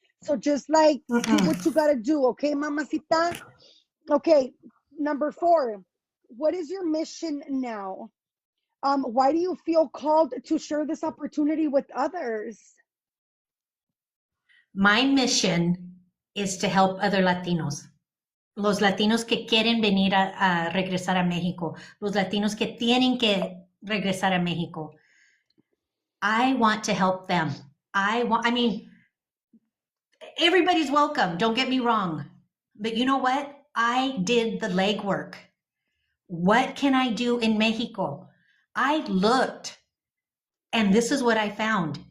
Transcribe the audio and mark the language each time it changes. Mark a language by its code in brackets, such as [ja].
[en] So just like do what you gotta do, okay, mamacita? Okay, number 4. What is your mission now? Why do you feel called to share this opportunity with others? My mission is to help other Latinos. [es] Los latinos que quieren venir a regresar a México, los latinos que tienen que regresar a México. [en] I want to help them. I mean, everybody's welcome, don't get me wrong. But you know what? I did the legwork. What can I do in Mexico? I looked, and this is what I found.